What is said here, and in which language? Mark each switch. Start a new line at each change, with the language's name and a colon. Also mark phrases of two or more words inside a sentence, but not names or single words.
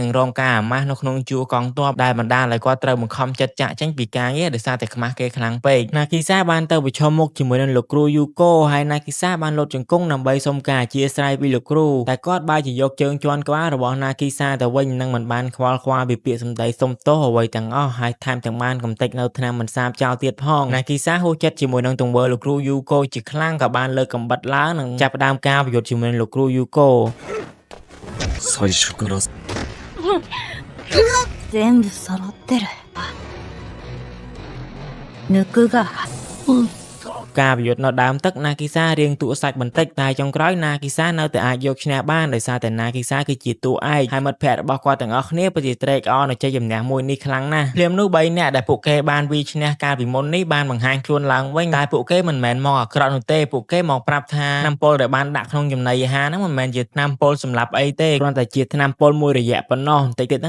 Khmer: នឹងរងការអាម៉ាស់នៅក្នុងជួរកងទ័ពដែលបណ្ដាលឲ្យគាត់ត្រូវបង្ខំចិត្តចាក់ចេញពីការងារដោយសារតែខ្មាស់គេខ្លាំងពេកណាគីសាបានទៅប្រឈមមុខជាមួយនឹងលោកគ្រូយូកូហើយណាគីសាបានលុតជង្គង់ដើម្បីសុំការអធិស្ឋានពីលោកគ្រូតែគាត់បែរជាយកជើងជន់ក្បាលរបស់ណាគីសាទៅវិញនិងមិនបានខ្វល់ខ្វាយពីពាក្យសម្ដីសុំទោសអ្វីទាំងអស់ហើយថែមទាំងបានកំទេចនៅថ្នាំមិនសាបចោលទៀតផងណាគីសាហួសចិត្តជាមួយនឹងទង្វើលោកគ្រូយូកូជាខ្លាំងក៏បានលើកកំបិតឡើងនិងចាប់ផ្ដើមការប្រយុទ្ធជាមួយនឹងលោកគ្រូយូកូ
Japanese: 最初から全部揃ってる抜くが
Khmer: ការប្រយុទ្ធនៅដើមទឹកណាគីសារៀងតួសាច់បន្តិចតែចុងក្រោយណាគីសានៅតែអាចយកឈ្នះបានដោយសារតែណាគីសាគឺជាតួឯកហើយមិត្តភ័ក្តិរបស់គាត់ទាំងអស់គ្នាពិតជាត្រេកអរនៅជ័យជំនះមួយនេះខ្លាំងណាស់ភ្លាមនោះ3នាក់ដែលពួកគេបានវាយឈ្នះកាលពីមុននេះបាន បង្ហាញខ្លួនឡើងវិញតែពួកគេមិនមែនមកអាក្រក់នោះទេពួកគេមកប្រាប់ថាថ្នាំពុលដែលបានដាក់ក្នុងចំណីអាហារហ្នឹងមិនមែនជាថ្នាំពុលសម្រាប់អីទេគ្រាន់តែជាថ្នាំពុលមួយរយៈប៉ុណ្ណោះបន្តិចទៀតហ្នឹង